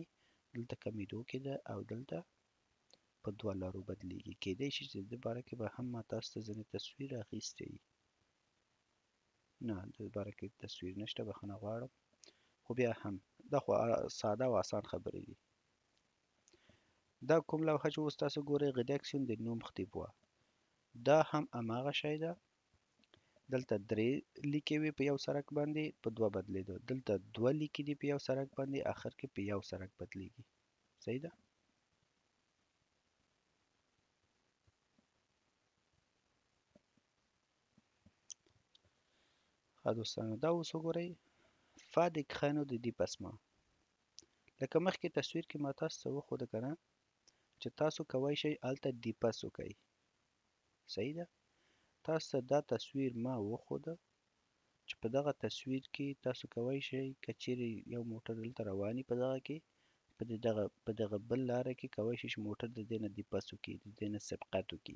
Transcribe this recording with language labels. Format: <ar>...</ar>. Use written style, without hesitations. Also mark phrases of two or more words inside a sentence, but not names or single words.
<ps>دلته کمیدو کې ده او دلته په دوه لارو بدلیږي. کیدای شي چې د دې باره کې به هم ما تاسو ته ځینې تصویر اخیستی وي. نه، د دې باره کې تصویر نشته، بخښنه غواړم. خو بیا هم دا خو ساده او اسان خبرې دي. دا کوم لوحه چې اوس تاسو ګورئ</ps> <fr>rédaction des nombres</fr> <ps>دا هم هماغه شی ده. دلته درې لیکې وي په یو سرک باندې په دوه بدلېدو، دلته دوه لیکې دي په یو سرک باندې آخر کې په یو سرک بدلېږي. صحیح ده؟ ښه دوستانو، دا اوس وګورئ فا</ps> <fr>d'écran de dépassement.</fr> <ps>لکه مخکې تصویر کې ما تاسو ته وښوده که نه چې تاسو کولی شئ هلته ډیپس وکئ. صحیح ده؟ تاسو ته دا تصویر ما وښوده چې په دغه تصویر کې تاسو کولی شئ که چیرې یو موټر دلته روان وي په دغه کې په دغه بل لاره کې کولی شئ چې موټر د دې نه ډیپس وکړي، د دې نه سبقت وکړي.</ps>